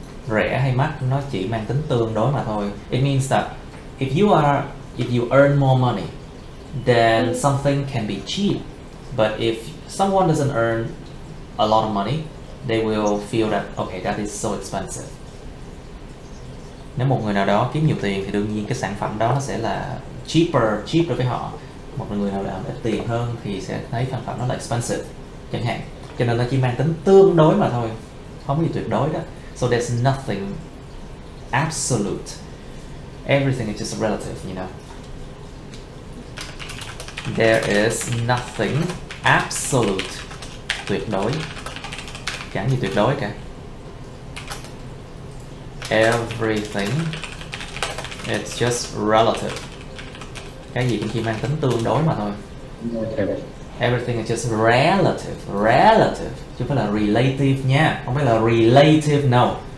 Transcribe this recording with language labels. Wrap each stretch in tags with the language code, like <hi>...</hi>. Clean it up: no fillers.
<vi>Rẻ hay mắc nó chỉ mang tính tương đối mà thôi.</vi> <en>It means that if you earn more money, then something can be cheap. But if someone doesn't earn a lot of money, they will feel that okay, that is so expensive.</en> <vi>Nếu một người nào đó kiếm nhiều tiền thì đương nhiên cái sản phẩm đó nó sẽ là cheap đối với họ. Một người nào làm ít tiền hơn thì sẽ thấy sản phẩm nó là expensive chẳng hạn. Cho nên nó chỉ mang tính tương đối mà thôi, không có gì tuyệt đối đó.</vi> <en>So there's nothing absolute. Everything is just relative, you know. There is nothing absolute.</en> <vi>Tuyệt đối. Chẳng gì tuyệt đối cả.</vi> <en>Everything, it's just relative.</en> <vi>Cái gì cũng chỉ mang tính tương đối mà thôi.</vi> <en>Everything is just relative,</en> <vi>chứ không phải là relative nha. Không phải là relative, no.</vi>